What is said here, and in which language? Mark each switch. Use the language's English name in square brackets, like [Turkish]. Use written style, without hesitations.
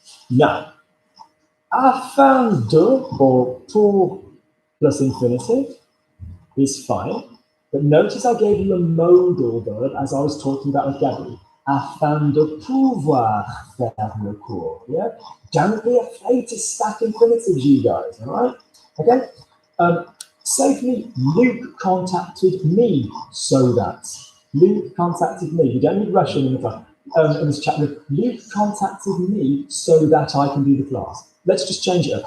[English] Now, afin de, or pour plus infinitive, is fine. But notice I gave you a modal verb as I was talking about with Gabby. [French] Afin de pouvoir faire le cours. [English] Yeah? Don't be afraid to stack infinitives, you guys, all right? Okay? Say for me, Luke contacted me so that. Luke contacted me. You don't need Russian in this chat room. Luke contacted me so that I can do the class. Let's just change it up.